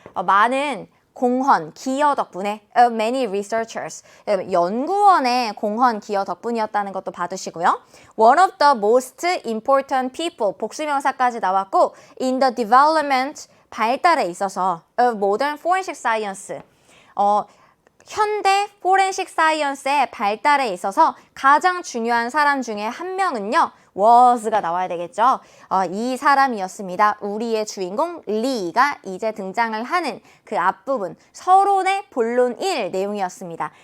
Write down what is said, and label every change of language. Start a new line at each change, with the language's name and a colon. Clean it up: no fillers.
Korean: 많은 공헌, 기여 덕분에
English: of many researchers.
Korean: 연구원의 공헌, 기여 덕분이었다는 것도 봐두시고요.
English: One of the most important people,
Korean: 복수명사까지 나왔고
English: in the development,
Korean: 발달에 있어서
English: of modern forensic science.
Korean: 현대 포렌식 사이언스의 발달에 있어서 가장 중요한 사람 중에 한 명은요. was가 나와야 되겠죠. 이 사람이었습니다. 우리의 주인공 리가 이제 등장을 하는 그 앞부분 서론의 본론 1 내용이었습니다.